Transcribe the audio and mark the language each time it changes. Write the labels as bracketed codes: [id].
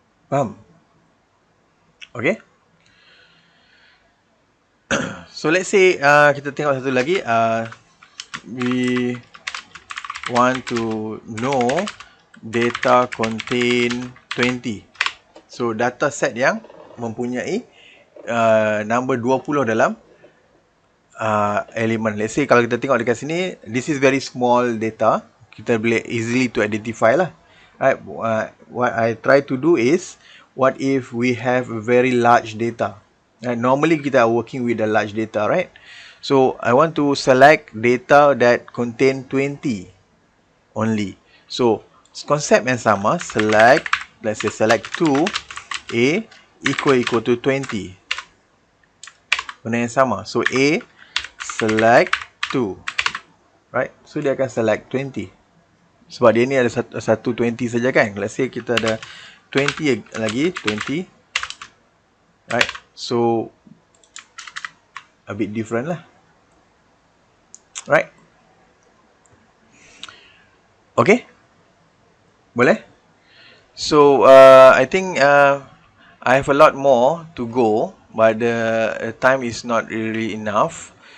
[en] Faham? Okay. [ms] So let's say kita tengok satu lagi. [en] We want to know data contain 20. [ms] So data set yang mempunyai number 20 dalam elemen. [en] Let's say [ms] kalau kita tengok dekat sini, [en] this is very small data. [ms] Kita boleh [en] easily to identify lah. Right? What I try to do is, what if we have very large data? Normally kita are working with the large data, right? So I want to select data that contain 20 only. So [ms] konsep yang sama, [en] select, let's say select 2 A equal to 20. [ms] Benda yang sama. [en] So A select 2, right? [ms] So dia akan select 20. Sebab dia ni ada satu 20 saja kan. [en] Let's say [ms] kita ada 20 lagi, 20, right? [en] So a bit different lah, right? Okay, boleh? So I think I have a lot more to go, but the time is not really enough.